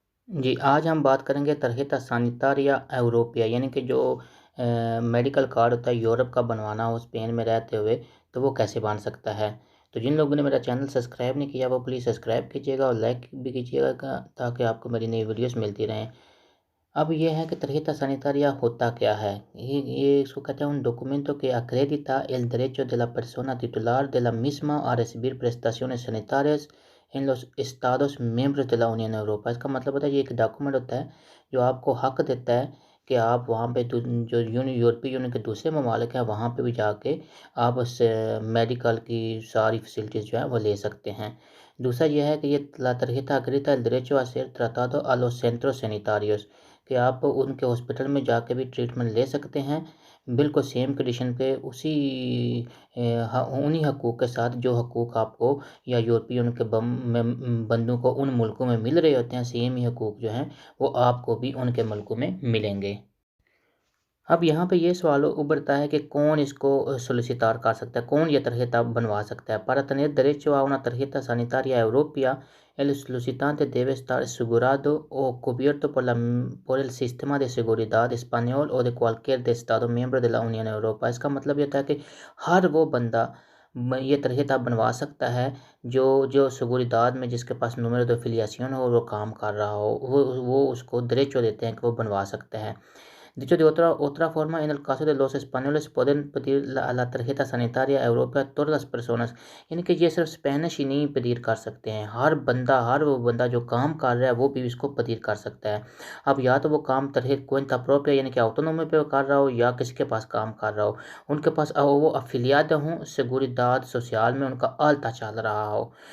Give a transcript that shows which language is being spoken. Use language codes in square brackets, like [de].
[hi] जी, आज हम बात करेंगे तरहीता सानितारिया यूरोपिया यानी कि जो मेडिकल कार्ड होता है यूरोप का बनवाना हो स्पेन में रहते हुए, तो वो कैसे बन सकता है। तो जिन लोगों ने मेरा चैनल सब्सक्राइब नहीं किया वो प्लीज़ सब्सक्राइब कीजिएगा और लाइक भी कीजिएगा ताकि आपको मेरी नई वीडियोस मिलती रहें। अब ये है कि tarjeta sanitaria होता क्या है? ये इसको कहते हैं [es] un documento que acredita el derecho de la persona titular de la misma a recibir prestaciones sanitarias en los estados miembros de la Unión Europea। [hi] इसका मतलब होता है ये एक डॉक्यूमेंट होता है जो आपको हक देता है कि आप वहाँ पे जो यूरोपीय यूनियन के दूसरे ममालिक हैं वहाँ पे भी जाके आप उस मेडिकल की सारी फैसिलिटीज़ जो है वो ले सकते हैं। दूसरा ये है कि ये [es] la tarjeta acredita el derecho a ser tratado a los centros sanitarios [hi] कि आप उनके हॉस्पिटल में जाके भी ट्रीटमेंट ले सकते हैं, बिल्कुल सेम कंडीशन पे उसी उन्हीं हकूक़ के साथ जो हकूक़ आपको या यूरोपीय यूनियन के बंदों को उन मुल्कों में मिल रहे होते हैं, सेम ही हकूक़ जो हैं वो आपको भी उनके मुल्कों में मिलेंगे। अब यहाँ पे ये सवाल उभरता है कि कौन इसको सोलिसिtar कर सकता है, कौन ये tarjeta बनवा सकता है। [es] Para tener derecho a una tarjeta sanitaria europea, el solicitante debe estar asegurado o cubierto por el sistema de seguridad español o de cualquier de Estado miembro de la Unión Europea। [hi] इसका मतलब ये होता है कि हर वो बंदा ये tarjeta बनवा सकता है जो seguridad में जिसके पास número de afiliación हो और वो काम कर रहा हो, वो उसको derecho देते हैं कि वो बनवा सकता है। [es] Dicho de otra forma, en el caso de los españoles pueden pedir la tarjeta sanitaria europea a todas las personas। [hi] यानी कि ये सिर्फ स्पेनिश ही नहीं पदीर कर सकते हैं, हर वो बंदा जो काम कर रहा है वो भी इसको पदीर कर सकता है। अब या तो वो काम तरह cuenta propia यानी कि ऑटोनोमी पे कर रहा हो या किसी के पास काम कर रहा हो, उनके पास वो अफिलियाद हों, seguridad social में उनका alta चल रहा हो।